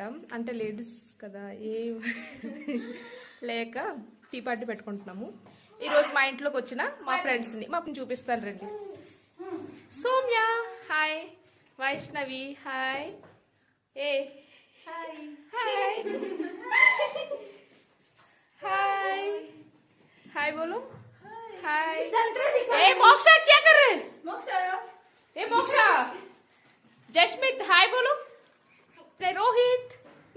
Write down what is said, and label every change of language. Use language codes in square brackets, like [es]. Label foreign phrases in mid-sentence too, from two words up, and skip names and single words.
[te] అంటే లేడీస్ కదా, ఏ లేక [en] tea party [te] పెట్టుకుంటున్నాము. ఈరోజు మా ఇంట్లోకి వచ్చిన మా ఫ్రెండ్స్ని మాకు చూపిస్తాను రండి. సౌమ్య హాయ్, వైష్ణవి హాయ్, ఏ హాయ్ హాయ్ [hi] हाय हाय बोलो हाय। ए मोक्षा क्या कर रहे? मोक्षा ए मोक्षा जशमित हाय बोलो। रोहित